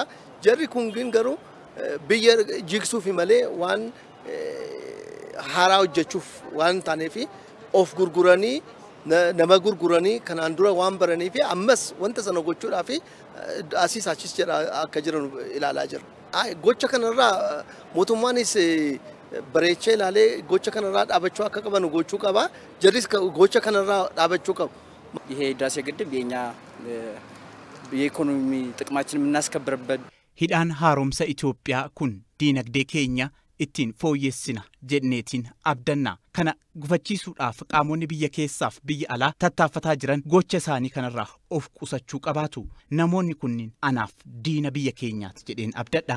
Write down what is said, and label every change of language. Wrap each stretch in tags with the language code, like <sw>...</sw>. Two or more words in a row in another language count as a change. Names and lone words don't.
<om>Jarri kun garuu biyya jigsuuf malee waan haaraa hojjechuuf waan taaneef of gurguranii nama gurguranii kanaan dura waan baranii fi ammas wanta sana gochuudhaaf asiis achis jedha akka jiran ilaalaa jirra. Gocha kanarraa mootummaanis bareechee ilaalee gocha kanarraa dhaabachuu akka qaban gochuu qaba. Jarris gocha kanarraa dhaabachuu qabu.</om> <am>ይሄ ህዳሴ ግድብ የኛ የኢኮኖሚ ጥቅማችን የምናስከብርበት</am> <om>hidhaan haaromsa Itoophiyaa kun diinagdee keenya ittiin fooyyessina jedneetiin abdanna. Kana gufachiisuudhaaf qaamonni biyya keessaaf biyya alaa tattaaffataa jiran gocha isaanii kanarraa of qusachuu qabaatu. Namoonni kunniin anaaf diina biyya keenyaati jedheen abdadha.</om>